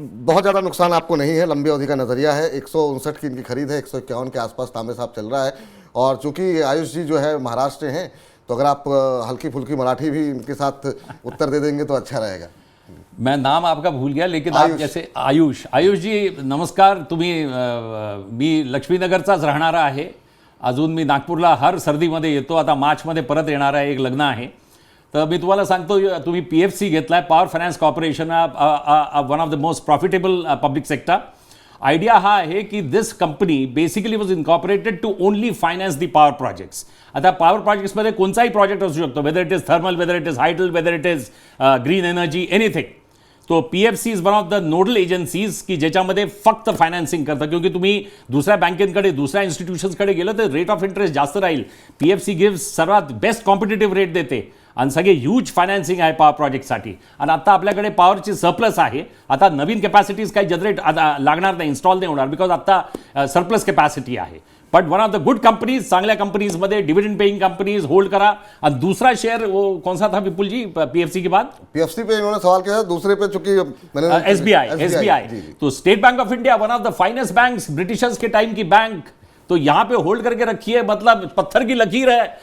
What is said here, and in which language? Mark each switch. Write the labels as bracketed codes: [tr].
[hi] बहुत ज़्यादा नुकसान आपको नहीं है, लंबी अवधि का नज़रिया है। 159 की इनकी खरीद है, 151 के आसपास तांबे साहब चल रहा है। और चूंकि आयुष जी जो है महाराष्ट्र हैं, तो अगर आप हल्की फुल्की मराठी भी इनके साथ उत्तर दे देंगे तो अच्छा रहेगा। मैं नाम आपका भूल गया, लेकिन आप जैसे आयुष जी नमस्कार। [mr] तुम्ही मी लक्ष्मीनगरचाच राहणारा आहे। अजून मी नागपूरला हर सर्दीमध्ये येतो। आता मार्चमध्ये परत येणार आहे, एक लग्न आहे। तर मी तुम्हाला सांगतो, तुम्ही PFC घेतलाय, power finance corporation, [en] One of the most profitable public sector. [mr] Idea हा आहे की [en] This company basically was incorporated to only finance the power projects. [mr] आता पॉवर प्रोजेक्ट्समध्ये कोणताही प्रोजेक्ट असू शकतो, [en] whether it is thermal, whether it is [mr] hydel, whether it is green energy, anything. तो [en] PFC is one of the nodal agencies [mr] की ज्याच्यामध्ये फक्त financing करतं, क्योंकि तुम्ही दुसऱ्या बँकेकडे, दुसऱ्या इन्स्टिट्यूशन्सकडे गेलं तर रेट ऑफ इंटरेस्ट जास्त राहील। PFC गिव्स सर्वात बेस्ट कॉम्पिटेटिव्ह रेट देते आणि सगळे ह्यूज फायनान्सिंग आहे पॉवर प्रोजेक्टसाठी। आणि आता आपल्याकडे पॉवरची सरप्लस आहे। आता नवीन कॅपॅसिटीज काही जनरेट लागणार नाही, इन्स्टॉल नाही होणार, बिकॉज आता सरप्लस कॅपॅसिटी आहे। [en] but one of the good companies, [mr] चांगल्या कंपनीजमध्ये डिविडेंड पेइंग कंपनीज होल्ड करा। [hi] और दूसरा शेयर वो कौन सा था विपुल जी PFC के बाद? PFC पे इन्होंने सवाल किया, दूसरे पे चूंकि मैंने SBI। तो state bank of India, [en] one of the finest banks, [hi] Britishers के टाइम की बैंक, तो यहां पे होल्ड करके रखिए, मतलब पत्थर की लकीर है।